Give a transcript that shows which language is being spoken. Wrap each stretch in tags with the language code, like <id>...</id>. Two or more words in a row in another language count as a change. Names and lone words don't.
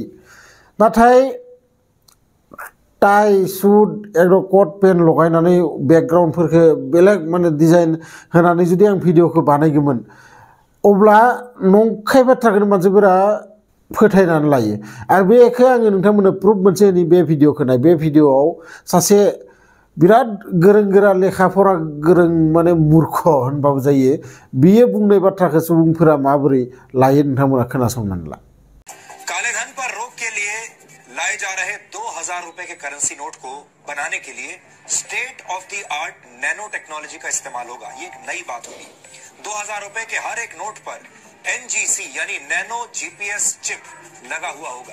<brx>नाथाय</brx> <en>tie suit</en> <brx>एकदम</brx> <en>cut pant</en> <brx>लगायनानै बेकग्राउन्डफोरखौ बेलेग माने डिजाइन होनानै जुदि आं भिडिअखौ बानायगौमोन अब्ला नंखाय बाथ्राखौनो मानसिफोरा फोथायनानै लायो। आरो बेखौ आङो नोंथांमोननो प्रुफ मोनसे होनि बे भिडिअखौ नाय। बे भिडिअआव सासे बिराद गोरों लेखा फरा गोरों माने मूर्ख होनबाबो जायो बियो बुंनाय बाथ्राखौ सुबुंफोरा माबोरै लायो नोंथांमोना खोनासंनानै ला।</brx> <hi>काले धन पर रोक के लिए लाए जा रहे 2000 रुपए के करेंसी नोट को बनाने के लिए</hi> <en>state of the art nano technology</en> <hi>का इस्तेमाल होगा। ये एक नई बात होगी। 2000 रुपए के हर एक नोट पर NGC यानी</hi> <en>nano GPS chip</en> <hi>लगा हुआ होगा।</hi>